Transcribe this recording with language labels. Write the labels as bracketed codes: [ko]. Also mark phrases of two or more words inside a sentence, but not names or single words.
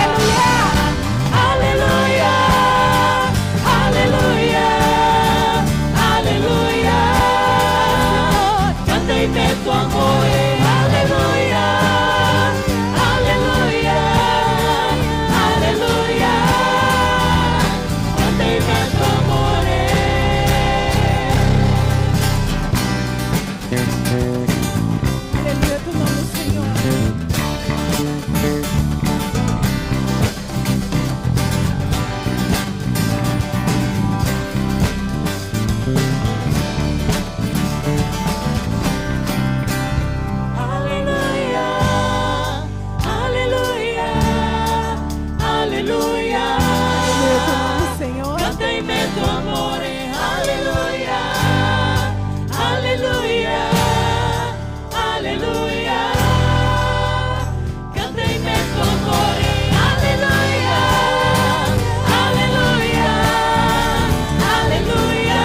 [it] Alleluia, alleluia, alleluia, canta in me il tuo amore. Alleluia, alleluia, alleluia. [pt] Aleluia, teu nome, Senhor. [it] Alleluia, alleluia, alleluia. [pt] Aleluia, teu nome, Senhor. [it] Canta in me il tuo amore. Alleluia, alleluia, alleluia. Canta in me il tuo amore. Alleluia, alleluia, alleluia.